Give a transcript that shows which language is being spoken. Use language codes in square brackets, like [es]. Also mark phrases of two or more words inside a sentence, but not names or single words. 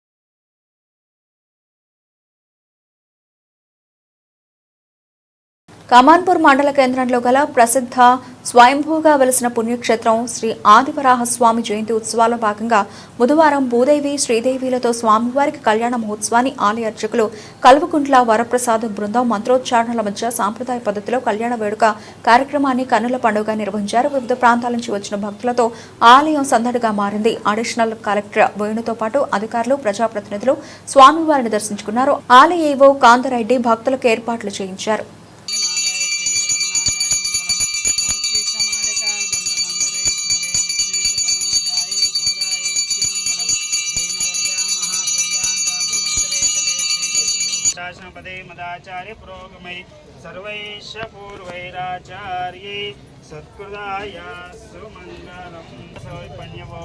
[te] కమాన్పూర్ మండల కేంద్రంలో గల ప్రసిద్ధ స్వయంభూగా వెలిసిన పుణ్యక్షేత్రం శ్రీ ఆదివరాహ స్వామి జయంతి ఉత్సవాల్లో భాగంగా బుధవారం భూదేవి శ్రీదేవిలతో స్వామివారికి కళ్యాణ మహోత్సవాన్ని ఆలయ అర్చకులు కల్వకుంట్ల వరప్రసాద్ బృందం మంత్రోచ్చారణల మధ్య సాంప్రదాయ పద్ధతిలో కళ్యాణ వేడుక కార్యక్రమాన్ని కన్నుల పండుగ నిర్వహించారు. వివిధ ప్రాంతాల నుంచి వచ్చిన భక్తులతో ఆలయం సందడిగా మారింది. అడిషనల్ కలెక్టర్ వేణుతో పాటు అధికారులు, ప్రజాప్రతినిధులు స్వామివారిని దర్శించుకున్నారు. ఆలయ ఏవో కాంతారెడ్డి భక్తులకు ఏర్పాట్లు చేయించారు. [sa] शासनपदे मदाचार्य पुरोगमै सर्वैश्च पूर्वैराचार्यै सत्कृताय सुमङ्गलं सौपन्यवो